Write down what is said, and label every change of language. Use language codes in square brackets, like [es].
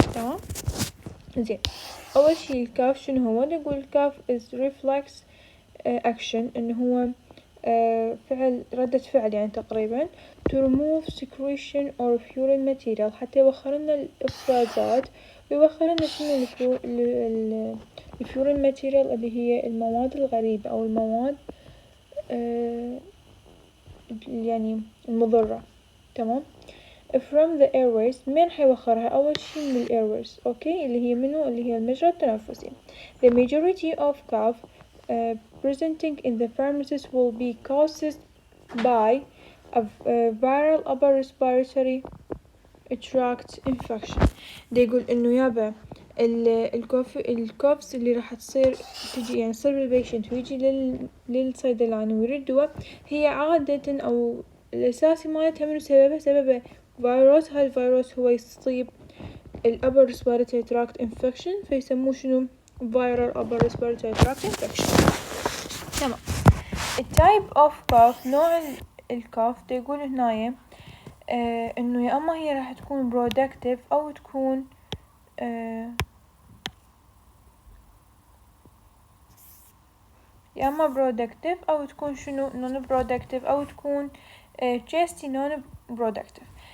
[ar] تمام، زين. اول شي الكاف شنو هو؟ نقول الكاف [en] is reflex action، [ar] انه هو فعل ردة فعل يعني تقريبا [en] to remove secretion or foreign material، [ar] حتى يوخر لنا الافرازات ويوخر لنا شنو الفورين ماتيريال اللي هي المواد الغريبة او المواد يعني المضرة. تمام، [en] from the airways. [ar] مين حيوخرها؟ اول شي من الايرways. اوكي، اللي هي منو؟ اللي هي المجرى التنفسي. [en] the majority of cough presenting in the pharmacies will be caused by a viral upper respiratory tract infection. [ar] ده يقول انه يابا الكوفس اللي راح تصير تجي يعني تصير بالبيشنت ويجي للصيدلاني ويريد دواء، هي عادة او الاساسي مالتها منو سببها فيروس. هالفيروس هو يصيب الupper respiratory tract infection فيسموه شنو؟ viral upper respiratory tract infection. تمام. التايب اوف cough، نوع الكوف يقول هنايا انه يا اما هي راح تكون productive او تكون يا اما productive او تكون شنو non productive او تكون chesty non productive.